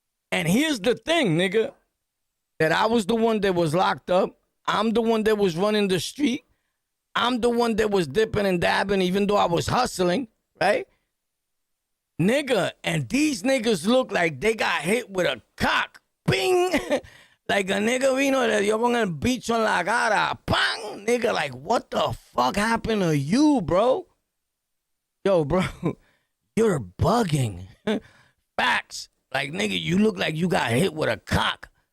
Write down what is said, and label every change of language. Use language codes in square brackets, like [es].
[en] And here's the thing, nigga. That I was the one that was locked up. I'm the one that was running the street. I'm the one that was dipping and dabbing even though I was hustling, right? Nigga, and these niggas look like they got hit with a cock. Bing! Like a nigga [es] vino le dio con el bicho en la cara. Bang! [en] Nigga, like, what the fuck happened to you, bro? Yo, bro, you're bugging. Facts. Like, nigga, you look like you got hit with a cock.